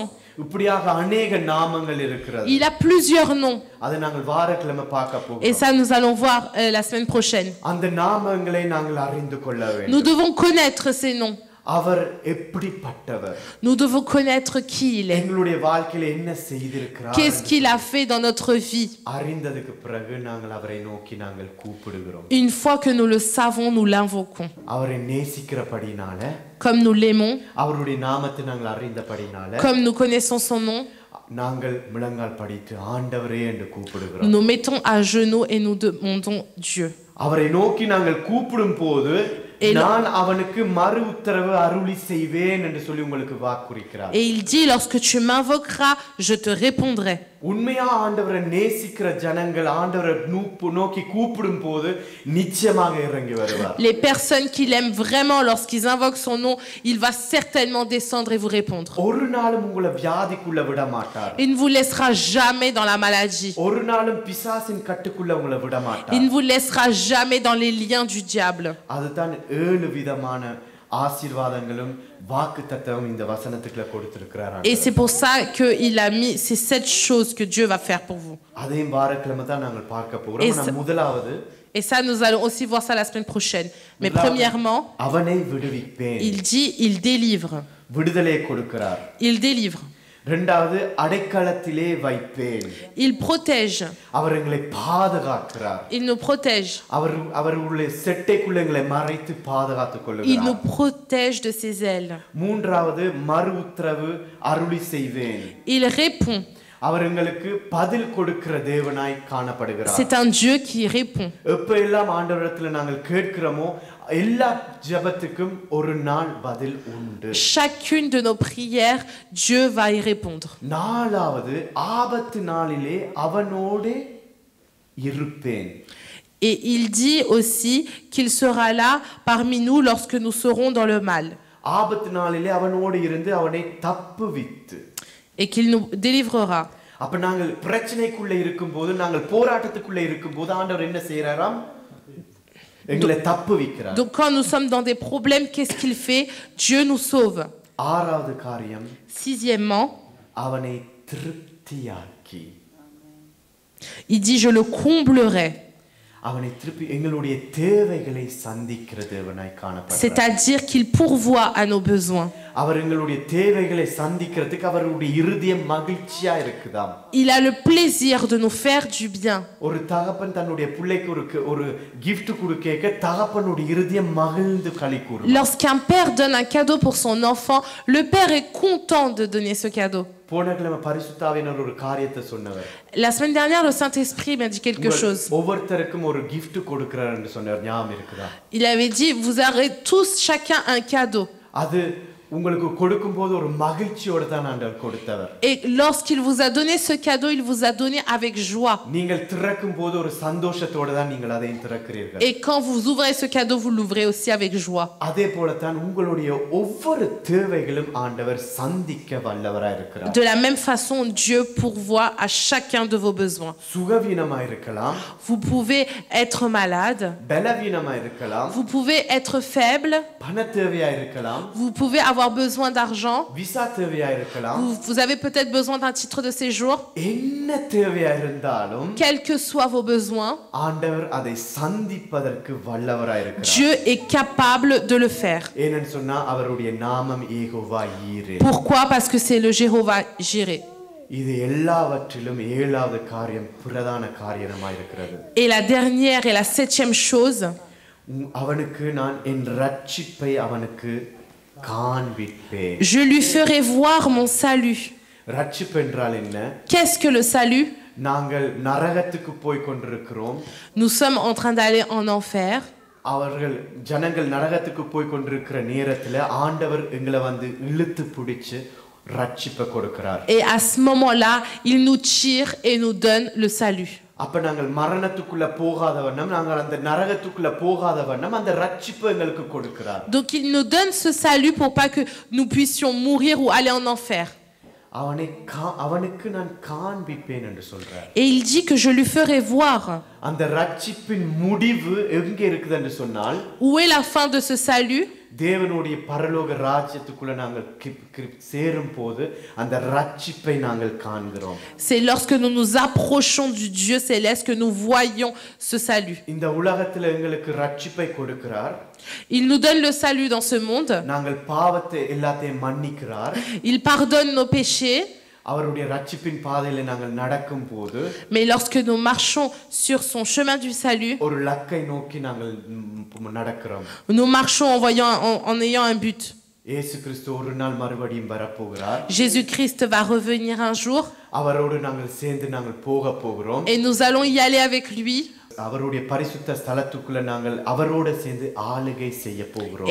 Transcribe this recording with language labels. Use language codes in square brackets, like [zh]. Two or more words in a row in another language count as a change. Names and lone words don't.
[ta] இப்படியாக अनेक நாமங்கள் இருக்கிறது. [fr] Il a plusieurs noms. [ta] அதை நாங்கள் வாரக்கிழமை பார்க்க [fr] Et [ta] போகிறோம். [fr] ça, nous allons voir la semaine prochaine. [ta] அந்த நாமங்களை நாங்கள் அறிந்து கொள்ள வேண்டும். [fr] Nous devons connaître ces noms. [ta] அவர் எப்படிப்பட்டவர்? [fr] Nous devons connaître qui il est. [ta] எங்களுடைய வாழ்க்கையில என்ன செய்திருக்கிறார்? [fr] Qu'est-ce qu'il a fait dans notre vie? [ta] அறிந்ததுக்கு பிறகு நாங்கள் அவரை நோக்கி நாங்கள் கூப்பிடுகிறோம். [fr] Une fois que nous le savons, nous l'invoquons. [ta] அவரை நேசிக்கிறபடினால, [fr] Comme nous l'aimons, [ta] அவருடைய நாமத்தை நாங்கள் அறிந்தபடினால, [fr] comme nous connaissons son nom, [ta] நாங்கள் முழங்கால் படித்து ஆண்டவரே என்று [fr] nous [ta] கூப்பிடுகிறோம். [fr] nous mettons à genoux et nous demandons Dieu. [ta] அவரை நோக்கி நாங்கள் கூப்பிடும் போது நான் அவனுக்கு மறு உத்தரவு அருளி செய்வேன் என்று சொல்லி உங்களுக்கு வாக்குறுக்கிறார். [fr] Et il dit, lorsque tu m'invoqueras, je te répondrai. [ta] உண்மையா ஆண்டவரை நேசிக்கிற ஜனங்கள் ஆண்டவரை நோக்கி கூப்பிடும் போது நிச்சயமாக இறங்கி வருவார். [fr] Les personnes qui l'aiment vraiment, lorsqu'ils invoquent son nom, il va certainement descendre et vous répondre. [ta] ஒரு நாளும் உங்களை வியாதிக்குள்ள விட மாட்டார். [fr] Il ne vous laissera jamais dans la maladie. [ta] ஒரு நாளும் பிசாசின் கட்டுக்குள்ள உங்களை விட [fr] Il [ta] மாட்டார். [fr] ne vous laissera jamais dans les liens du diable. [ta] அதுதான் 7 விதமான ஆசீர்வாதங்களும் வாக்குத்தத்தமும் இந்த வசனத்துக்குள்ள கொடுத்திருக்கிறார். [fr] Et c'est pour ça qu'il a mis ces 7 choses que Dieu va faire pour vous. [ta] அதையும் வாரக்கிழமை தான் நாங்கள் பார்க்க போகிறோம். முதலாவது [fr] Et ça, nous allons aussi voir ça la semaine prochaine. Mais premièrement, [ta] அவனை விடுவிப்பேன். [fr] il dit, il délivre. [ta] விடுதலை கொடுக்கிறார். [fr] Il délivre. [ta] இரண்டாவது அடைக்கலத்திலே வைப்பேன். [fr] Il protège. [ta] அவர் எங்களை பாதுகாக்கிறார். [fr] Il nous protège. [ta] அவருடைய செட்டைக்குள்ள எங்களை மறைத்து பாதுகாத்துக் [fr] Il [ta] கொள்கிறார். [fr] nous protège de ses ailes. [ta] மூன்றாவது மறு உத்தரவு அருளி செய்வேன். [fr] Il répond. [ta] அவர் எங்களுக்கு பதில் கொடுக்கிற தேவனாய் காணப்படுகிறார். [fr] C'est un Dieu qui répond. [ta] எப்ப எல்லாம் ஆண்டவரிடத்துல நாங்கள் கேட்கிறோமோ எல்லா ஜெபத்துக்கும் ஒரு நாள் பதில் உண்டு. [fr] Chacune de nos prières, Dieu va y répondre. [ta] நாலாவது ஆபத்து நாளிலே அவனோடு இருப்பேன். [fr] Et il dit aussi qu'il sera là parmi nous lorsque nous serons dans le mal. [ta] ஆபத்து நாளிலே அவனோடு இருந்து அவனை தப்புவித்து. [fr] Et qu'il nous délivrera. [ta] அப்ப நாங்கள் பிரச்சனைக்குள்ள இருக்கும்போது நாங்கள் போராட்டத்துக்குள்ள இருக்கும்போது ஆண்டவர் என்ன செய்யறாராம்? எங்களை தப்புவிக்கிறார். [fr] Donc quand nous sommes dans des problèmes, qu'est-ce qu'il fait? Dieu nous sauve. [ta] ஆறாவது காரியம், [fr] Sixièmement, [ta] அவனை திருப்தியாக்கி. [fr] Il dit, je le comblerai. [ta] அவனை திருப்பி எங்களுடைய தேவைகளை சந்திக்கிற தேவனாய் காணப்படுகிறார். [fr] C'est-à-dire qu'il pourvoit à nos besoins. [ta] அவர் எங்களுடைய தேவைகளை சந்திக்கிறதுக்கு அவருடைய இருதயம் மகிழ்ச்சியா இருக்குதாம். [fr] Il a le plaisir de nous faire du bien. [ta] ஒரு தகப்பன் தன்னுடைய பிள்ளைக்கு ஒரு gift கொடுக்க தகப்பனுடைய இருதயம் மகிழ்ந்து களி கூறும். [fr] Lorsqu'un père donne un cadeau pour son enfant, le père est content de donner ce cadeau. [ta] போன கிழமை பரிசுத்தாவினர் ஒரு காரியத்தை சொன்னவர். [fr] La semaine dernière, le Saint-Esprit m'a dit quelque chose. [ta] ஒவ்வொருத்தருக்கும் ஒரு gift கொடுக்கிறார் என்று சொன்னார். ஞாபகம் இருக்குதா? [fr] Il avait dit, vous aurez tous chacun un cadeau. [ta] அது உங்களுக்கு கொடுக்கும்போது ஒரு மகிழ்ச்சியோட தான் ஆண்டவர் கொடுத்தவர். [fr] Et lorsqu'il vous a donné ce cadeau, il vous a donné avec joie. [ta] நீங்கள் திறக்கும்போது ஒரு சந்தோஷத்தோட தான் நீங்கள் அதை திறக்கிறீர்கள். [fr] Et quand vous ouvrez ce cadeau, vous l'ouvrez aussi avec joie. [ta] அதே போல தான் உங்களுடைய ஒவ்வொரு தேவைகளும் ஆண்டவர் சந்திக்க வல்லவராய் இருக்கிறார். [fr] De la même façon, Dieu pourvoit à chacun de vos besoins. [ta] சுகவீனமாய் இருக்கலாம். [fr] Vous pouvez être malade. [ta] பலவீனமாய் இருக்கலாம். [fr] Vous pouvez être faible. [ta] பண தேவையாய் இருக்கலாம். [fr] Vous pouvez avoir besoin d'argent. [ta] விசா தேவையாய் இருக்கலாம். [fr] Vous avez peut-être besoin d'un titre de séjour. [ta] என்ன தேவையாய் இருந்தாலும் [fr] Quels que soient vos besoins, [ta] ஆண்டவர் அதை சந்திப்பதற்கு வல்லவராய் இருக்கிறார். [fr] Dieu est capable de le faire. [ta] ஏனென்னு சொன்னா அவருடைய நாமம் யெகோவா ஈரே. [fr] Pourquoi? Parce que c'est le Jéhovah Jireh. [ta] இது எல்லாவற்றிலும் ஏழாவது காரியம் பிரதான காரியமாய் இருக்கிறது. [fr] Et la dernière et la septième chose, [ta] அவனுக்கு நான் என் ரட்சிப்பை அவனுக்கு காண்பிப்பேன். [fr] je lui ferai voir mon salut. [ta] ரட்சிப்பு என்றால் என்ன? [fr] Qu'est-ce que le salut? [ta] நாங்கள் நரகத்துக்கு போய் கொண்டிருக்கிறோம். [fr] Nous sommes en train d'aller en enfer. [ta] அவர்கள் ஜனங்கள் நரகத்துக்கு போய் கொண்டிருக்கிற நேரத்துல ஆண்டவர் எங்களை வந்து இழுத்து பிடிச்சு ரட்சிப்பை கொடுக்கிறார். [fr] Et à ce moment-là, il nous tire et nous donne le salut. [ta] அப்ப நாங்கள் மரணத்துக்குள்ள போகாத வண்ணம் நாங்கள் அந்த நரகத்துக்குள்ள போகாத வண்ணம் அந்த ரட்சிப்பு எங்களுக்கு கொடுக்கிறார். [fr] Donc il nous donne ce salut pour pas que nous puissions mourir ou aller en enfer. [ta] அவனுக்கு நான் காண்பிப்பேன் என்று சொல்றார். [fr] Et il dit que je lui ferai voir. [ta] அந்த ரட்சிப்பின் முடிவு எங்க இருக்குது என்று சொன்னால், [fr] où est la fin de ce salut? [ta] தேவனுடைய பரலோக ராஜ்யத்துக்குள்ள நாங்கள் சேரும் போது அந்த ரட்சிப்பை நாங்கள் காண்கிறோம். [fr] C'est lorsque nous nous approchons du Dieu céleste que nous voyons ce salut. [ta] இந்த உலகத்துல எங்களுக்கு ரட்சிப்பை கொடுக்கிறார். [fr] Il nous donne le salut dans ce monde. [ta] நாங்கள் பாவத்தை எல்லாத்தையும் மன்னிக்கிறார். [fr] Il pardonne nos péchés. [ta] அவருடைய ரட்சிப்பின் பாதையில நாங்கள் நடக்கும்போது, [fr] mais lorsque nous marchons sur son chemin du salut, [ta] ஒரு லக்கை நோக்கி நாங்கள் நடக்கிறோம். [fr] nous marchons en ayant un but. [ta] இயேசு கிறிஸ்து ஒரு நாள் மறுபடியும் வரப்போகிறார். [fr] Jésus-Christ va revenir un jour. [ta] அவரோடு நாங்கள் சேர்ந்து நாங்கள் போக போகிறோம். [fr] Et nous allons y aller avec lui. [ta] அவருடைய பரிசுத்த ஸ்தலத்துக்குள்ள நாங்கள் அவரோடு சேர்ந்து ஆளுகை செய்ய போகிறோம்.